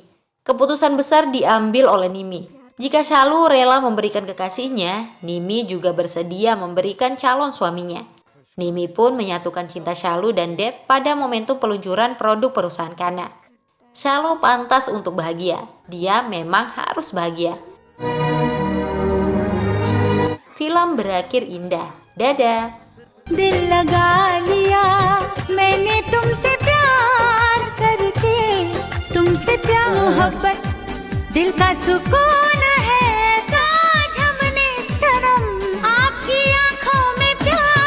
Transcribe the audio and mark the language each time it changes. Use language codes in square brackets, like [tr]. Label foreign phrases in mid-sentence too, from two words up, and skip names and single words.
[id] Keputusan besar diambil oleh Nimi. Jika Shalu rela memberikan kekasihnya, Nimi juga bersedia memberikan calon suaminya. Nimi pun menyatukan cinta Shalu dan Dep pada momentum peluncuran produk perusahaan Kana. Shalu pantas untuk bahagia. Dia memang harus bahagia. Film berakhir indah. Dadah. [hi] दिल लगा लिया मैंने तुमसे प्यार करके तुमसे प्यार मोहब्बत दिल का सुकून है ताज हमने सनम आपकी आंखों में प्यार